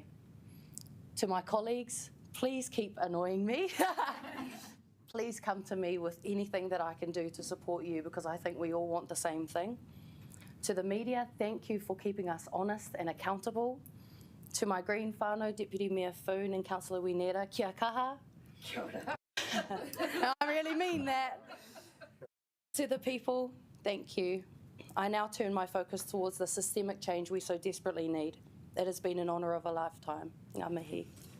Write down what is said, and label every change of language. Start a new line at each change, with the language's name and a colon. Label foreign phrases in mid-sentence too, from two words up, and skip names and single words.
English: To my colleagues, please keep annoying me. Please come to me with anything that I can do to support you because I think we all want the same thing. To the media, thank you for keeping us honest and accountable. To my green whānau, Deputy Mayor Foon and Councillor Winera,
Māori: kia kaha. Kia ora.
English: I really mean that. To the people, thank you. I now turn my focus towards the systemic change we so desperately need. It has been an honour of a lifetime.
Māori: Ngā mihi.